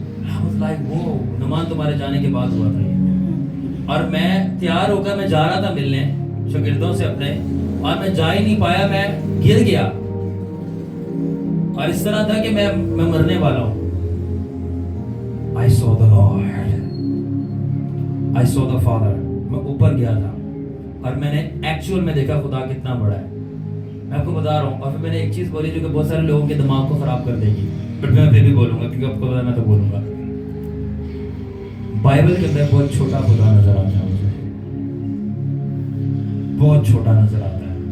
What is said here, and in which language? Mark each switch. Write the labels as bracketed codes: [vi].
[en] I was like [ur] وہ نمان تمہارے جانے کے بعد ہوا تھا یہ. اور میں تیار ہو کر میں جا رہا تھا ملنے شاگردوں سے اپنے، اور میں جا ہی نہیں پایا، میں گر گیا اور اس طرح تھا کہ میں مرنے والا ہوں. [en] I saw the Lord, I saw the Father. [ur] میں اوپر گیا تھا اور میں نے ایکچوئل میں دیکھا خدا کتنا بڑا ہے. میں آپ کو بتا رہا ہوں. اور پھر میں نے ایک چیز بولی جو کہ بہت سارے لوگوں کے دماغ کو خراب کر دے گی، بٹ میں پھر بھی بولوں گا کیونکہ آپ کو پتا ہے میں تو بولوں گا. بائبل کے اندر بہت چھوٹا خدا نظر آتا ہے مجھے، بہت چھوٹا نظر آتا ہے.